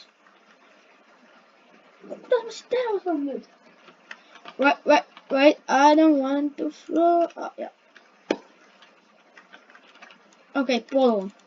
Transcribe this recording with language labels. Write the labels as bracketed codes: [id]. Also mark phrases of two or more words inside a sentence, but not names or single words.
[et] Kuidas ma siis teha saan nüüd? [en] Wait, I don't want to flow. Yeah. [et] Okay, palun.